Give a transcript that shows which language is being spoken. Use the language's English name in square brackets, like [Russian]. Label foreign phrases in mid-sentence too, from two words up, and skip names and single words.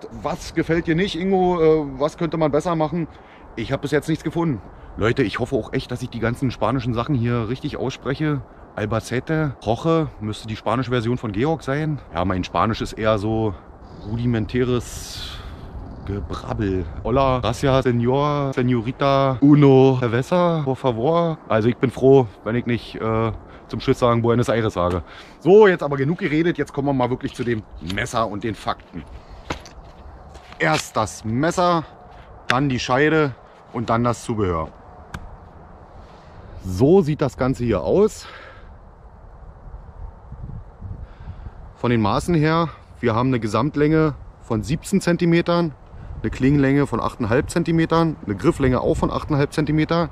[German] Was gefällt dir nicht, Ingo? Was könnte man besser machen? Ich habe bis jetzt nichts gefunden. Leute, ich hoffe auch echt, dass ich die ganzen spanischen Sachen hier richtig ausspreche. Albacete, Jorge, müsste die spanische Version von Georg sein. Ja, mein Spanisch ist eher so rudimentäres Gebrabbel. [Spanish] Hola, gracias, señor, señorita, uno cerveza, por favor. [German] Also ich bin froh, wenn ich nicht zum Schluss sagen Buenos Aires sage. So, jetzt aber genug geredet. Jetzt kommen wir mal wirklich zu dem Messer und den Fakten. Erst das Messer, dann die Scheide und dann das Zubehör. So sieht das Ganze hier aus. Von den Maßen her, wir haben eine Gesamtlänge von 17 cm, eine Klingenlänge von 8,5 cm, eine Grifflänge auch von 8,5 cm.